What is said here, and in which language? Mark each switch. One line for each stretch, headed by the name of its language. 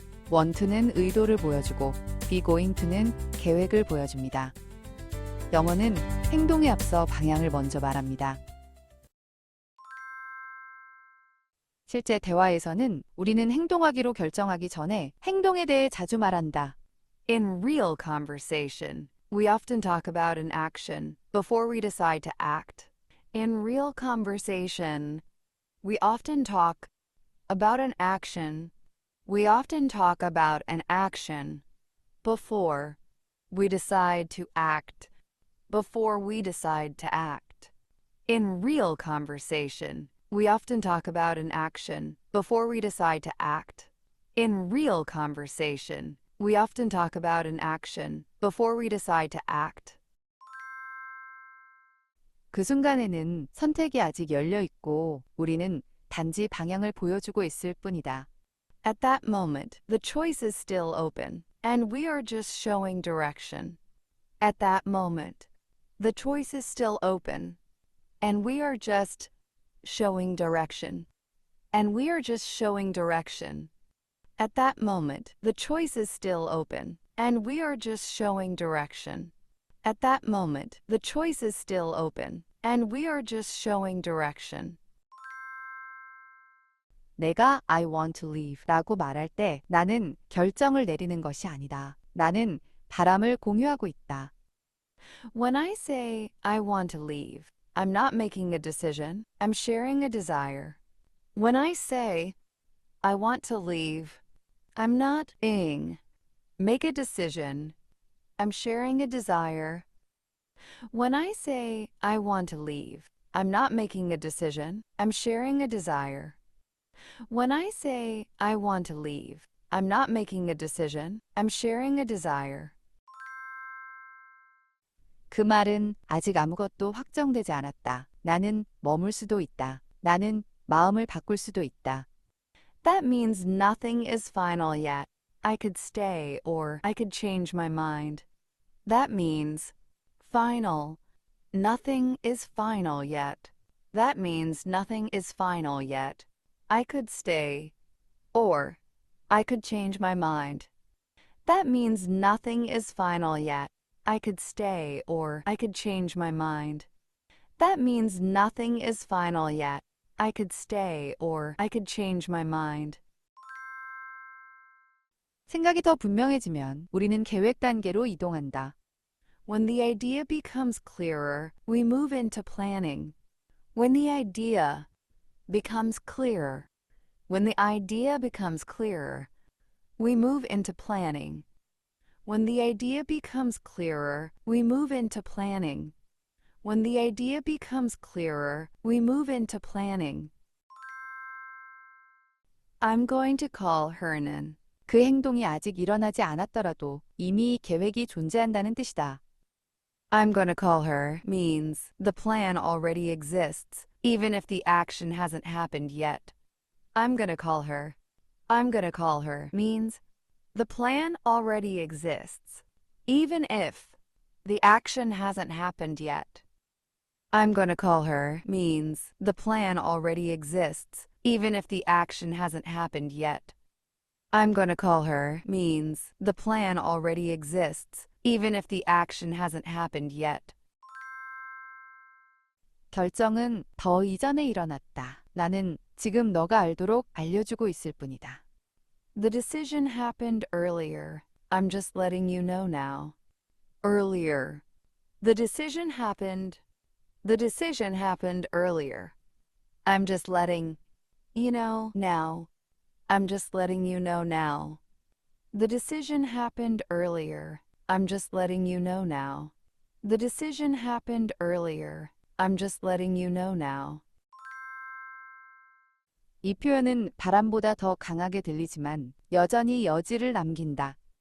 Korean: want to는 의도를 보여주고 be going to는 계획을 보여줍니다. 영어는 행동에 앞서 방향을 먼저 말합니다. 실제 대화에서는 우리는 행동하기로 결정하기 전에 행동에 대해 자주 말한다.
English: In real conversation, we often talk about an action before we decide to act. In real conversation, we often talk about an action. We often talk about an action before we decide to act. Before we decide to act. In real conversation, we often talk about an action before we decide to act. In real conversation, we often talk about an action before we decide to act.
Korean: 그 순간에는 선택이 아직 열려 있고 우리는 단지 방향을 보여주고 있을 뿐이다.
English: At that moment, the choice is still open, and we are just showing direction. At that moment, the choice is still open, and we are just showing direction. And we are just showing direction. At that moment, the choice is still open, and we are just showing direction. At that moment, the choice is still open, and we are just showing direction.
Korean: 내가
English: I want to leave
Korean: 라고 말할 때 나는 결정을 내리는 것이 아니다. 나는 바람을 공유하고 있다.
English: When I say I want to leave, I'm not making a decision, I'm sharing a desire. When I say I want to leave, I'm not make a decision, I'm sharing a desire. When I say I want to leave, I'm not making a decision, I'm sharing a desire. When I say I want to leave, I'm not making a decision, I'm sharing a desire.
Korean: 그 말은 아직 아무것도 확정되지 않았다. 나는 머물 수도 있다. 나는 마음을 바꿀 수도 있다.
English: That means nothing is final yet. I could stay or I could change my mind. That means final. Nothing is final yet. That means nothing is final yet. I could stay or I could change my mind. That means nothing is final yet. I could stay or I could change my mind. That means nothing is final yet. I could stay or I could change my mind.
Korean: 생각이 더 분명해지면 우리는 계획 단계로 이동한다.
English: When the idea becomes clearer, we move into planning. When the idea becomes clearer, when the idea becomes clearer, we move into planning. When the idea becomes clearer, we move into planning. When the idea becomes clearer, we move into planning. I'm going to call her
Korean: 는 그 행동이 아직 일어나지 않았더라도 이미 계획이 존재한다는 뜻이다.
English: I'm going to call her means the plan already exists, even if the action hasn't happened yet. I'm going to call her. I'm going to call her means the plan already exists, even if the action hasn't happened yet. I'm going to call her means the plan already exists, even if the action hasn't happened yet. I'm going to call her means the plan already exists, even if the action hasn't happened yet.
Korean: 결정은 더 이전에 일어났다. 나는 지금 너가 알도록 알려주고 있을 뿐이다.
English: The decision happened earlier. I'm just letting you know now. Earlier. The decision happened. The decision happened earlier. I'm just letting you know now. I'm just letting you know now. The decision happened earlier. I'm just letting you know now. The decision happened earlier. I'm just letting you know now.
Korean: 이 표현은 바람보다 더 강하게 들리지만 여전히 여지를 남긴다.